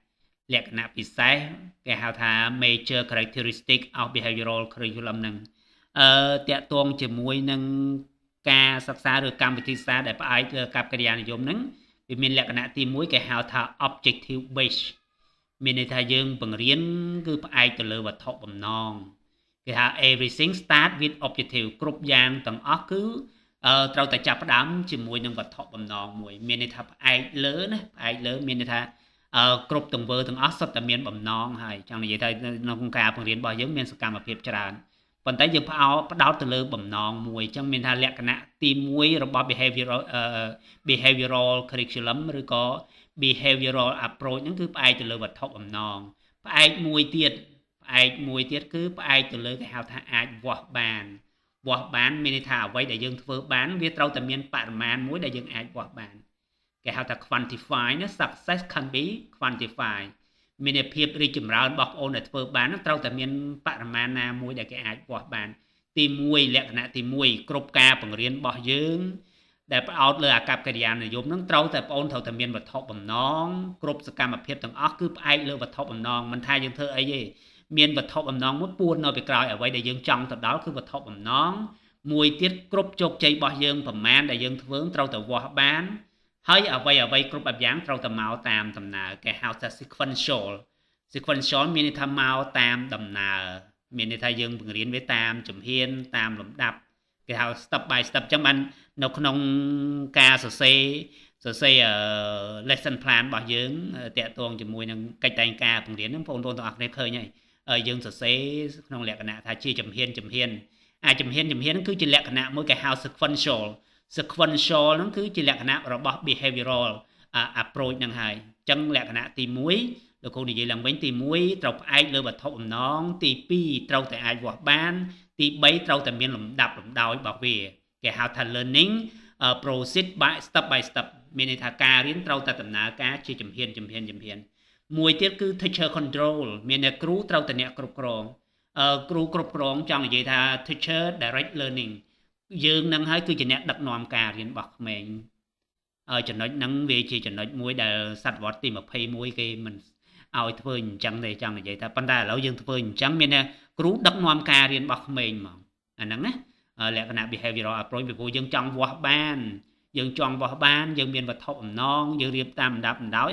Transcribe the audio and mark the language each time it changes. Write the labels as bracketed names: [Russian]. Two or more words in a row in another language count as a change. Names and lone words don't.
[Khmer] គេហៅថា [English] major characteristic of behavioral curriculum [Khmer] ហ្នឹងតាក់ទងជាមួយនឹងការសិក្សាឬកម្មវិធីសិក្សាដែលផ្អែកលើកប្បកិរិយានិយម ហ្នឹងវាមានលក្ខណៈទី1គេហៅថា [English] objective based [Khmer] មានន័យថាយើងបង្រៀនគឺផ្អែកទៅលើវត្ថុបំណងគេហៅ [English] everything start with objective [Khmer] គ្រប់យ៉ាងទាំងអស់គឺត្រូវតែចាប់ផ្ដើមជាមួយនឹងវត្ថុបំណងមួយមានន័យថាផ្អែកលើមានន័យថាគ្រប់ទង្វើទាំងអស់សុទ្ធតែមានបំណងហើយចង់និយាយថាក្នុងការបង្រៀនរបស់យើងមានសកម្មភាពច្រើនប៉ុន្តែយើងផ្ដោតទៅលើបំណងមួយអញ្ចឹងមានថាលក្ខណៈទី1របស់ [English] behavioral curriculum [Khmer] ឬក៏ [English] behavioral approach [Khmer] ហ្នឹងគឺផ្អែកទៅលើវត្ថុបំណងផ្អែកមួយទៀតគឺផ្អែកទៅលើគេហៅថាអាចវាស់បានមានន័យថាអ្វីដែលយើងធ្វើបានវាត្រូវតែមានបរិមាណមួយដែលយើងអាចវាស់បានគេហៅថា quantify ណា [English] success can be quantified [Khmer] មានភាពរីកចម្រើនរបស់បងប្អូនដែលធ្វើបានត្រូវតែមានបរិមាណណាមួយដែលគេអាចវាស់បានទី1លក្ខណៈទី1គ្រប់ការបង្រៀនរបស់យើងដែលផ្អោតលើ អាកប្បកិរិយានិយមនឹងត្រូវតែបងប្អូនត្រូវតែមានវត្ថុបំណងគ្រប់សកម្មភាពទាំងអស់គឺផ្អែកលើវត្ថុបំណងមិន ថាយើងធ្វើអីទេមានវត្ថុបំណងមួយពួននៅពីក្រោយអ្វីដែលយើងចង់ទៅដល់គឺវត្ថុបំណងមួយទៀតគ្រប់ជោគជ័យរបស់យើងប្រមាណដែលយើងធ្វើត្រូវតែវាស់បានហើយអ្វីគ្រប់បែបយ៉ាងត្រូវតែមកតាមដំណើរគេហៅថា sequential មានន័យថាមកតាមដំណើរមានន័យថាយើងបង្រៀនវាតាមជំហានតាមលំដាប់គេហៅ [English] step by step [Khmer] ចឹងបាននៅក្នុងការសរសេរ [English] lesson plan [Khmer] របស់យើងតាក់ទងជាមួយនឹងកិច្ចតែងការបង្រៀនហ្នឹងបងប្អូនទាំងអស់គ្នាឃើញហើយយើងសរសេរក្នុងលក្ខណៈថាជាជំហានអាច ជំហានហ្នឹងគឺជាលក្ខណៈមួយគេហៅ sequential ហ្នឹងគឺជាលក្ខណៈរបស់ [English] behavioral approach [Khmer] ហ្នឹងហើយអញ្ចឹងលក្ខណៈទី1លោកគ្រូនិយាយឡើងវិញទី1ត្រូវផ្អែកលើវត្ថុបំណងទី2ត្រូវតែអាចវាស់បានទី3ត្រូវតែមានលំដាប់លំដោយរបស់វាគេហៅថា [English] learning proceed by step by step [Khmer] មានន័យថាការរៀនត្រូវតែដំណើរការជាជំហានមួយទៀតគឺ [English] teacher control [Khmer] មានន័យគ្រូត្រូវតែអ្នកគ្រប់គ្រង គ្រូគ្រប់គ្រងចង់និយាយថា [English] teacher direct learning [Khmer] យើងនឹងហើយគឺជាអ្នកដឹកនាំការរៀនរបស់ក្មេងចំណុចហ្នឹងវាជាចំណុចមួយដែលសតវត្សទី21គេមិនឲ្យធ្វើអញ្ចឹងទេចង់និយាយថាប៉ុន្តែឥឡូវយើងធ្វើអញ្ចឹងមានថាគ្រូដឹកនាំការរៀនរបស់ក្មេងហ្មងអាហ្នឹងណាលក្ខណៈ [English] behavioral approach [Khmer] ពីព្រោះយើងចង់វាស់បានយើងមានវត្ថុបំណងយើងរៀបតាមលំដាប់លំដោយ